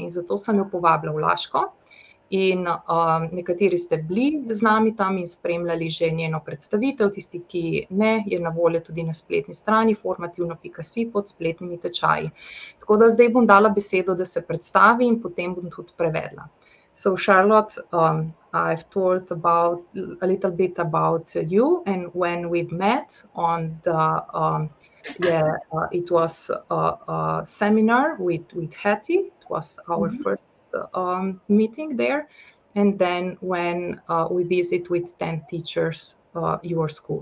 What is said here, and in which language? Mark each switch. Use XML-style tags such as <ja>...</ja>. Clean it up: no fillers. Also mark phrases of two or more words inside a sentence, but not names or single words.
<sl>In zato sem jo povabila v Laško. In nekateri ste bili z nami tam in spremljali že njeno predstavitev, tisti, ki ne, je na voljo tudi na spletni strani formativno.si pod spletnimi tečaji. Tako da zdaj bom dala besedo, da se predstavi, in potem bom tudi prevedla.</sl> <en>So Charlotte, I've told a little bit about you and when we've met on the, it was a seminar with Hetty. It was our first meeting there, and then when we visit with 10 teachers your school.</en>